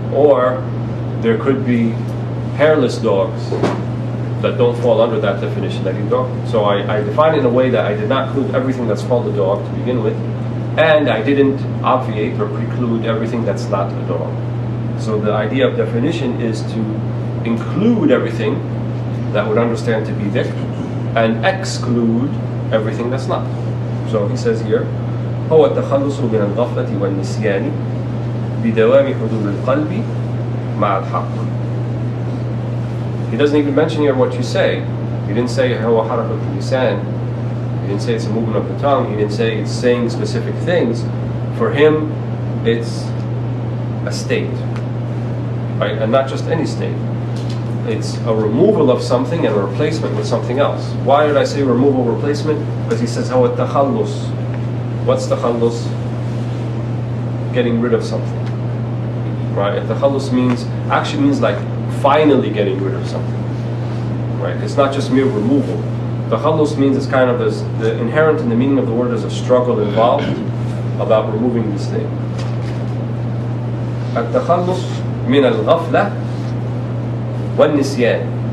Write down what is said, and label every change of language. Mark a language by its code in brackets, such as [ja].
[en] Or there could be hairless dogs that don't fall under that definition that eat dog food. So I define it in a way that I did not include everything that's called a dog to begin with, and I didn't obviate or preclude everything that's not a dog. So the idea of definition is to include everything that would understand to be dhikr and exclude everything that's not. So he says here, [ar] هو التخلص من الغفلة والنسيان بدوام حضور القلب مع الحق. [en] He doesn't even mention here what you say. He didn't say [ar] هو حركة اللسان. [en] He didn't say it's a movement of the tongue. He didn't say it's saying specific things. For him, it's a state, right? And not just any state. it's a removal of something and a replacement with something else. Why did I say removal, replacement? Because he says, [ar] هو التخلص. [en] What's تخلص? Getting rid of something. Right? التخلص actually means like finally getting rid of something. Right? It's not just mere removal. Takhallus means it's kind of the inherent in the meaning of the word is a struggle involved about removing this thing. [ar] التخلص من الغفلة والنسيان.